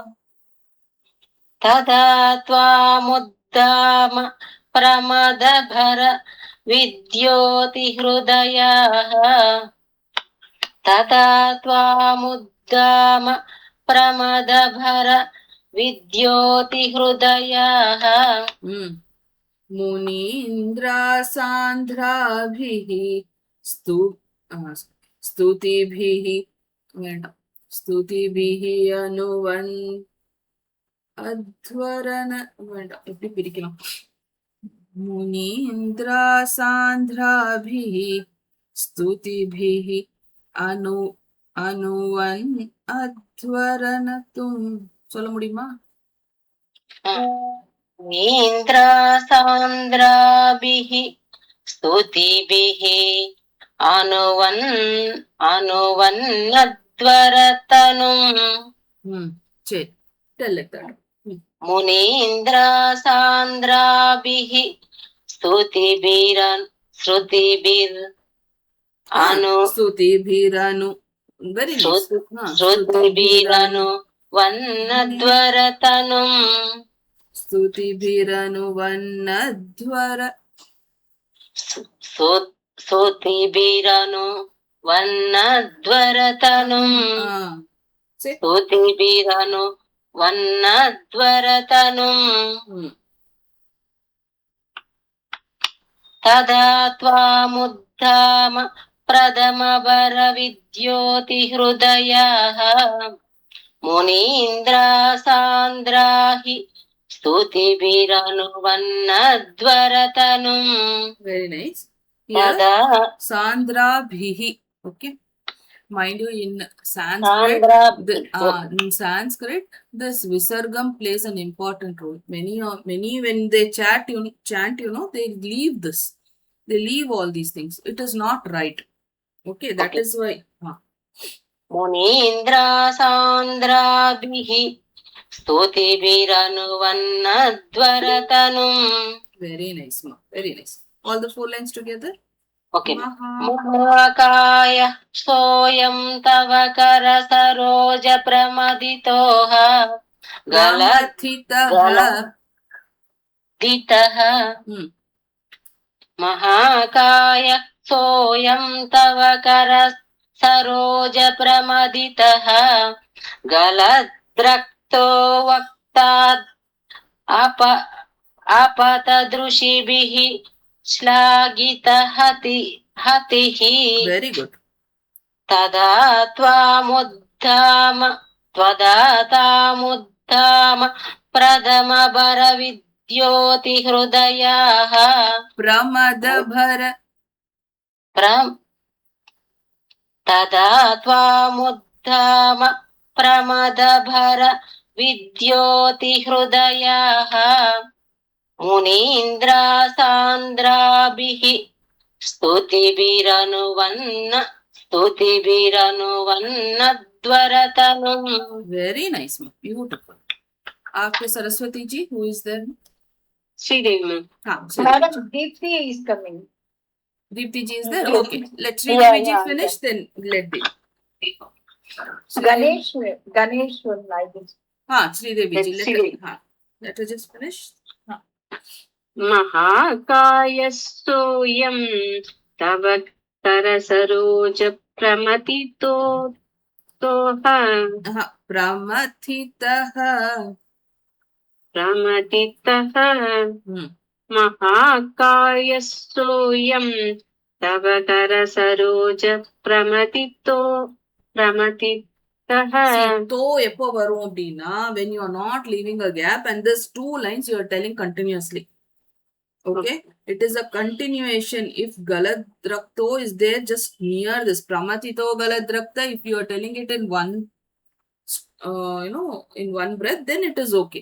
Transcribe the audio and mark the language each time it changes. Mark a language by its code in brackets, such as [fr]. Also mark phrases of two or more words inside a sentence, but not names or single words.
[sa] तदा त्वामुद्दाम प्रमदभर विद्योतिहृदयाः तदा त्वामुद्दाम प्रमदभर विद्योतिहृदयाः मुनीन्द्र सान्द्राभिः स्तुतिभिः अनुवन् अध्वरन [ta] எப்படி பிரிக்கலாம் [sa] मुनीन्द्रा सान्द्राभिः स्तुतिभिः अनुवन् अध्वरणत्तुम् [ta] சொல்ல முடியுமா [sa] नीन्द्रासान्द्राभिः स्तुतिभिः अनुवन्नध्वरतनुम् [en] சரி tell it that. [sa] मुनीन्द्रासान्द्राभिः [en] स्तुतिभिरनु very nice. [sa] श्रुतिभिरनु वन्नध्वरतनुम् स्तुतिभिरनु वन्नध्वर ಸ್ತುತಿಭಿರನು ವನ್ನಧ್ವರತನುಂ [en] Say. [sa] ಸ್ತುತಿಭಿರನು ವನ್ನಧ್ವರತನುಂ ತದಾ ತ್ವಾಮುದ್ಧಾಮ ಪ್ರಥಮವರ ವಿದ್ಯೋತಿ ಹೃದಯಃ ಮುನೀಂದ್ರ ಸಾಂದ್ರಾಹಿ ಸ್ತುತಿಭಿರನುವನ್ನಧ್ವರತನುಂ. [en] Very nice. Here, [sa] ತದಾ Sandra Bhihi. [en] Okay. Mind you, in Sanskrit, in Sanskrit, this Visargam plays an important role. Many when they chant, they leave this. They leave all these things. It is not right. Okay, that Okay. is why. [sa] ಮುನೀಂದ್ರ ಸಾಂದ್ರಾಭಿಃ ಸ್ತುತಿಭಿರನುವನ್ನಧ್ವರತನುಂ. [en] Very nice, ma. Very nice. All the 4 lines together. Okay. [sa] Maha. ಮಹಾಕಾಯ ಸೋಯಂ ತವ ಕರ ಸರೋಜ ಪ್ರಮದಿತೋಹ Galathitah. ಗಲದಿತಃ. Hmm. ಮಹಾಕಾಯ ಸೋಯಂ ತವ ಕರ ಸರೋಜ ಪ್ರಮದಿತಃ ಗಲದ್ರಕ್ತೋ ವಕ್ತಾದ್ ಅಪತದೃಷಿಭಿಃ ಶ್ಲಾಘಿತಃ ಹತಿಃ. [en] Very good. [sa] ತದಾ ತ್ವಾಮುದ್ಧಾಮ ಪ್ರಥಮ ಬರ ವಿದ್ಯೋತಿ ಹೃದಯಃ Pramadabhara. ತದಾ ತ್ವಾಮುದ್ಧಾಮ ಪ್ರಮದಭರ ವಿದ್ಯೋತಿ ಹೃದಯಃ ಮುನೀಂದ್ರ ಸಾಂದ್ರಾಭಿಃ ಸ್ತುತಿಭಿರನುವನ್ನಧ್ವರತನುಂ. [en] Very nice, ma. Beautiful. After Saraswati ji, who is there? ಶ್ರೀದೇವಿ ಮ್ಯಾಮ್. Madam, Deepthi is coming. Deepti ji is there? Yes. Okay. Let Sridevi ji Yeah, finish, then let Devi. Ganesh will like it. Sridevi ji. Let Sridevi. Let her just finish. [sa] ಮಹಾಕಾಯ ಸೋಯಂ ತವ ಕರ ಸರೋಜ ಪ್ರಮಥಿತೋಹ Pramathitah. ಪ್ರಮಥಿತಃ ಮಹಾಕಾಯ ಸೋಯಂ ತವ ಕರ ಸರೋಜ ಪ್ರಮಥಿತಃ. [en] See, to [ta] எப்போ வரும் அப்படின்னா [en] when you are not leaving a gap and this 2 lines you are telling continuously. Okay, it is a continuation. If galadrakto is there just near this pramatito galadrakta, if you are telling it in one in one breath, then it is okay.